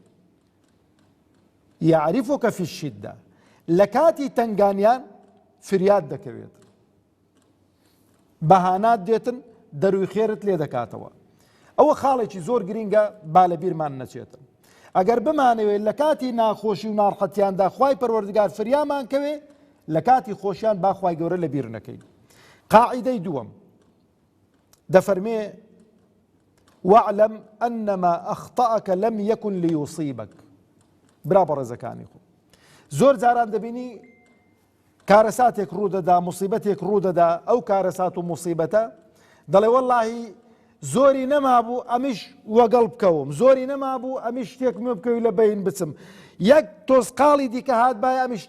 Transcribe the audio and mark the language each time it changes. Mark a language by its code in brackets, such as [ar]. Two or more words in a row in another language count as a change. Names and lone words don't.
[ar] یعریفوکە فی الشدە، [ckb] لە کاتی تەنگانیان فریاد دەکەوێت، بەهانات دێتن، دەروی خێرت لێ دەکاتەوە. ئەوە خاڵێکی زۆر گرینگە، با لە بیرمان نەچێتن. ئەگەر بمانەوێت لە کاتی ناخۆشی و ناڕەحەتیاندا خوای پەروەردگار فریامان کەوێ، لە کاتی خۆشیان با خوای گەورە لە بیر نەکەین. قاعیدەی دووەم دەفەرمێ [ar] واعلم أنما أخطأك لم يكن ليصيبك. [ckb] برا بەڕێزەکانی خۆ، زۆر جاران دەبینی کارەساتێک ڕوودەدا، موسیبەتێک ڕوودەدا، ئەو کارەسات و موسیبەتە دەڵێ وەڵڵاهی زۆری نەمابوو ئەمیش وەگەڵ بکەوم، زۆری نەمابوو ئەمیش شتێکم بکەوی لە بەین بچم، یەک تۆزقاڵی دیکە هات باە ئەمیش.